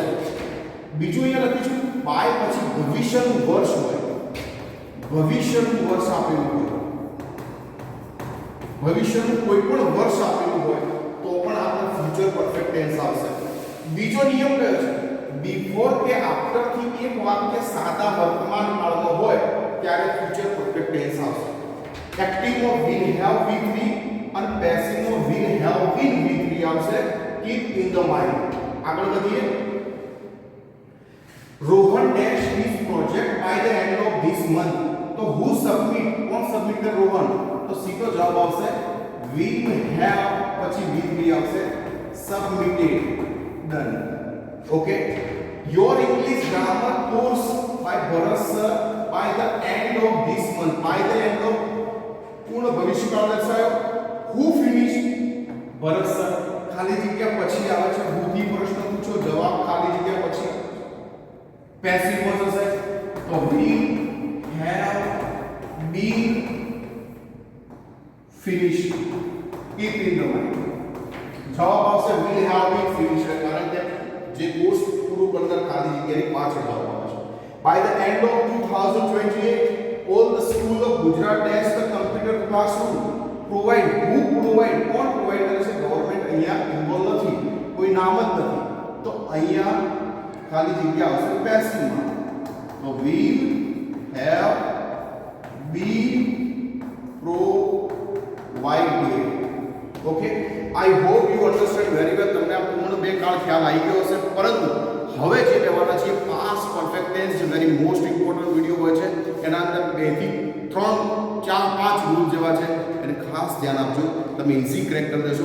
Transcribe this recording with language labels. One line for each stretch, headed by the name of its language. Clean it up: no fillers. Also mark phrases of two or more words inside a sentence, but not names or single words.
Gujarati: બીજું અહીંયા લખ્યું છે બાય પછી ભવિષ્યનું વર્ષ હોય, ભવિષ્યનું વર્ષ આપેલું હોય, ભવિષ્યનું કોઈ પણ વર્ષ આપેલું હોય તો પણ આપણે
English: future perfect tense
Gujarati: આવશે. બીજો નિયમ કયો છે? બિફોર કે આફ્ટર થી એક વાક્ય સાદા વર્તમાન કાળમાં હોય ત્યારે
English: future perfect tense
Gujarati: આવશે. એક્ટિવમાં
English: will have V3
Gujarati: અને પેસિવમાં
English: will have been V3
Gujarati: આવશે.
English: keep in the mind.
Gujarati: આગળ વધીએ.
English: Rohan dash his project by the end of this month. તો who submit,
Gujarati: કોણ સબમિટ કરે? રોહન. તો સીધો જવાબ આવશે
English: will have
Gujarati: પછી
English: will be
Gujarati: આવશે
English: submitted done. Okay, your English grammar course by Bharat sir by the end of this month, by the end of
Gujarati: પૂર્ણ ભવિષ્યકાળ દર્શાયો.
English: who finished?
Gujarati: ભરત સર. ખાલી જગ્યા પછી આવે છે who થી પ્રશ્ન પૂછો, જવાબ ખાલી જગ્યા પછી પેસિવ માં જશે તો
English: will have been finished. keep in the mind.
Gujarati: જવાબ આવશે
English: will have been finished
Gujarati: કારણ કે જે કોર્સ પૂરું કરનાર ખાલી જગ્યાની પાછળ જવાબ આવે છે.
English: by the end of 2028 all the school of Gujarat has the computer classroom provide. who provide?
Gujarati: કોણ પ્રોવાઈડ કરે છે? ગવર્નમેન્ટ અહીંયા ઇન્વોલ્વ નથી, કોઈ નામ જ નથી, તો અહીંયા ખાલી જગ્યા આવશે પેસિવ માં.
English: તો will have been provided. okay, I hope you understand very well.
Gujarati: તમને આ પૂર્ણ બે કાળ ખ્યાલ આવી ગયો હશે. પરંતુ હવે જે લેવાના છે
English: past perfect tense
Gujarati: જે
English: very most important video
Gujarati: હોય છે, એના અંદર 2 થી 3 4 5 રૂલ જેવા છે, એને ખાસ ધ્યાન આપજો. તમે
English: easy crack
Gujarati: કરી દેશો.